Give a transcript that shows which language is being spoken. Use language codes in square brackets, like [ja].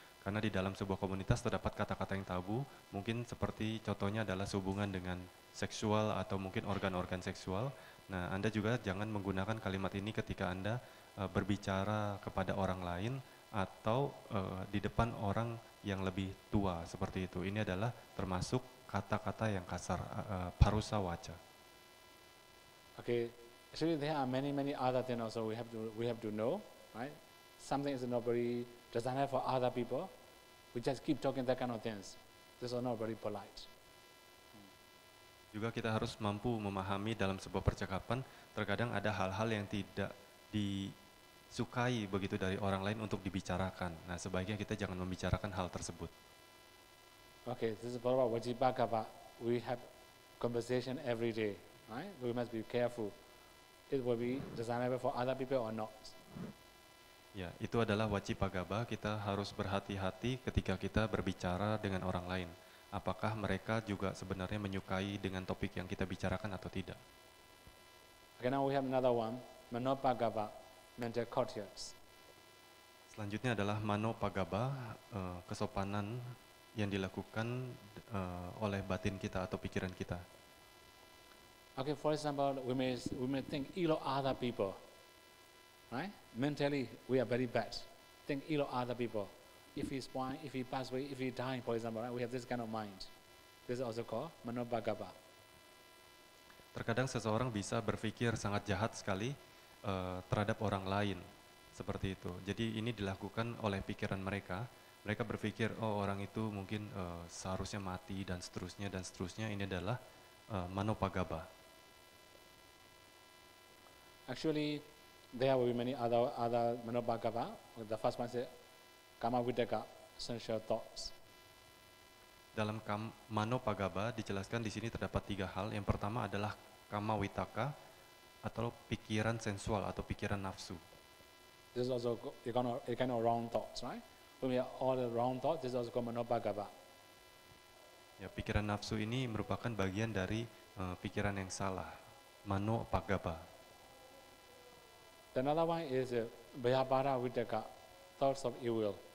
[id] Karena di dalam sebuah komunitas terdapat kata-kata yang tabu, mungkin seperti contohnya adalah sehubungan dengan seksual atau mungkin organ-organ seksual. Nah, Anda juga jangan menggunakan kalimat ini ketika Anda berbicara kepada orang lain atau di depan orang yang lebih tua seperti itu. Ini adalah termasuk kata-kata yang kasar, parusa waca. [en] Okay, actually there are many other things also we have to know, right? Something is not very designed for other people. We just keep talking that kind of things. This is not very polite. [id] Juga kita harus mampu memahami dalam sebuah percakapan, terkadang ada hal-hal yang tidak disukai begitu dari orang lain untuk dibicarakan. Nah, sebaiknya kita jangan membicarakan hal tersebut. [en] Okay, this is about Vajibhagava. We have conversation every day, right? We must be careful. It will be designable for other people or not. [id] Ya, itu adalah Wacipagaba. Kita harus berhati-hati ketika kita berbicara dengan orang lain. Apakah mereka juga sebenarnya menyukai dengan topik yang kita bicarakan atau tidak? [en] Okay, now we have another one, Manopagava, mental courteous. [id] Selanjutnya adalah Manopagaba, kesopanan yang dilakukan oleh batin kita atau pikiran kita. [en] Okay, for example, we may think ill of other people, right? Mentally, we are very bad. Think ill of other people. If he's born, if he pass away, if he die, for example, right? We have this kind of mind. This is also called Manopagava. [id] Terkadang seseorang bisa berpikir sangat jahat sekali terhadap orang lain, seperti itu. Jadi ini dilakukan oleh pikiran mereka. Mereka berpikir, oh orang itu mungkin seharusnya mati dan seterusnya dan seterusnya. Ini adalah Manopagaba. [en] Actually, there will be many other Manopagava. The first one is Kama Vidaka, sensual thoughts. [id] Dalam Manopagaba dijelaskan di sini terdapat 3 hal. Yang pertama adalah Kama Vitaka atau pikiran sensual atau pikiran nafsu. [en] This is also a kind of wrong thoughts, right? When we have all the wrong thoughts, this is also called Manopagava. [id] Ya, pikiran nafsu ini merupakan bagian dari pikiran yang salah, Manopagaba. [en] Another one is Bhayapada Vidaka, thoughts of evil.